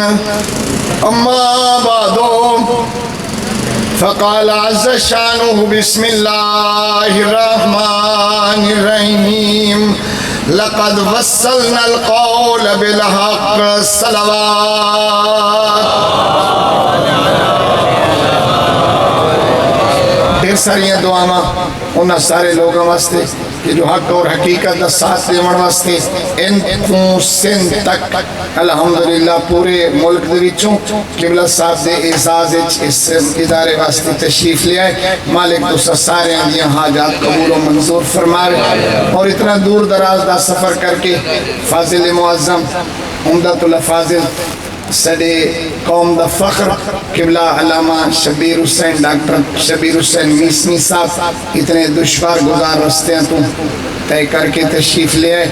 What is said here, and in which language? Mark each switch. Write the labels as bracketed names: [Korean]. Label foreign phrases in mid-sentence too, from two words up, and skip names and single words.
[Arabic] أما بعد، فقال عز شانه بسم الله الرحمن الرحيم: لقد وصلنا القول بالحق الصلوات. [Saraiki] ڈھیر ساری دعاواں انہاں سارے لوگوں واسطے کہ جو حق اور حقیقت دا ساتھ دیون واسطے ان تو سندھ تک الحمدللہ پورے ملک دے وچوں قبلہ صاحب دے اعزاز اس ادارے واسطے تشریف لے آئے. مالک تو سارے دی حاجات قبول و منظور فرمائے، اور اتنا دور دراز دا سفر کر کے فاضل معظم عمدۃ الافاضل سڈے قوم دا فخر قبلہ علامہ شبیر حسین ڈاکٹر شبیر حسین میسمی صاحب اتنے دشوار گزار رستیاں تو طے کر کے تشریف لے آئے.